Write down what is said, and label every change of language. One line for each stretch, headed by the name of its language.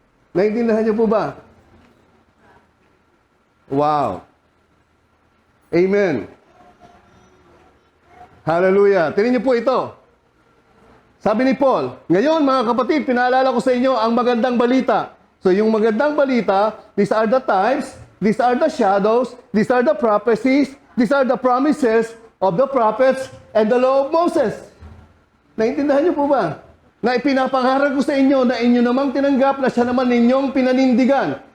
Filipino: Naintindihan niyo po ba? Wow. Amen. Hallelujah. Tingnan niyo po ito. Sabi ni Paul, ngayon mga kapatid, pinaalala ko sa inyo ang magandang balita. So yung magandang balita,
English: these are the types, these are the shadows, these are the prophecies, these are the promises of the prophets and the law of Moses.
Filipino: Naintindihan niyo po ba? Na ipinapangarap ko sa inyo na inyo namang tinanggap na siya naman ninyong pinanindigan.